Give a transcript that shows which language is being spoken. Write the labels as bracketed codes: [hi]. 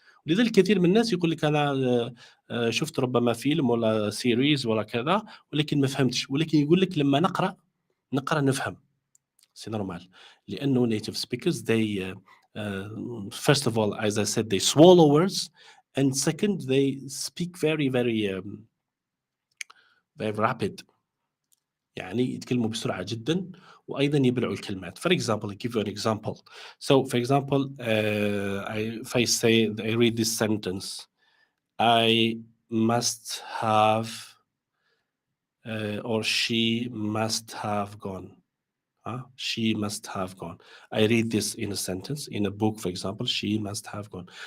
[ar] لذلك كثير من الناس يقول لك أنا شفت ربما فيلم ولا سيريز ولا كذا، ولكن ما فهمتش. ولكن يقول لك لما نقرأ نفهم. [fr] C'est normal. [ar] لأنه [en] native speakers, they first of all, as I said, they swallow words, and second, they speak very very rapid. [ar] يعني يتكلموا بسرعة جدا، وأيضا يبلعوا الكلمات. [en] For example, I'll give you an example. So, for example, if I say, I read this sentence, I must have, or she must have gone. She must have gone. I read this in a sentence, in a book, for example, she must have gone.